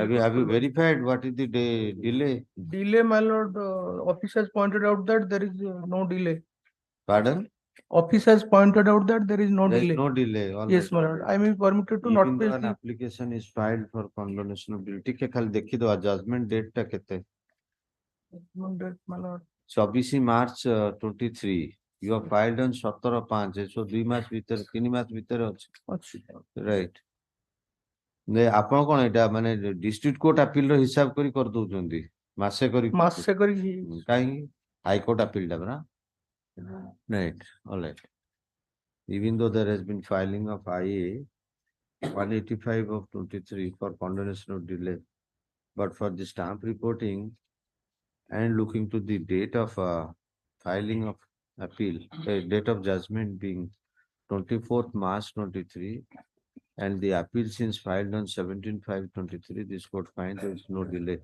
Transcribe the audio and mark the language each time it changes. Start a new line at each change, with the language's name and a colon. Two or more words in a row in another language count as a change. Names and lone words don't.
English: Have you verified what is the delay Delay, my lord, office has pointed out that there is no delay. pardon office has pointed out that there is no There is delay. no delay. all Yes, right. my lord, I may be permitted to not Even pay though an the application is filed for condonation of bill,
Odia: ଟିକେ ଖାଲି ଦେଖିଦବା
English: judgment date
Odia: ଟା କେତେ?
English: my lord. 24 March 23. You have filed on 17/5, so
Odia: 2 ମାସ ଭିତରେ 3 ମାସ ଭିତରେ ଅଛି। ଅଛି। Right. ନେ ଆପଣ କଣ ଏଟା ମାନେ
English: district court appeal
Odia: ର ହିସାବ କରି କରିଦଉଛନ୍ତି ମାସେ କରି ମାସେ କରିକି କାହିଁକି
English: High Court appeal
Odia: ଟା ପରା?
English: Right, all right. Even though there has been filing of IA 185 of 23 for condonation of delay, but for the stamp reporting and looking to the date of filing of appeal, date of judgment being 24th March 23, and the appeal since filed on 17/5/23, this court finds there is no delay.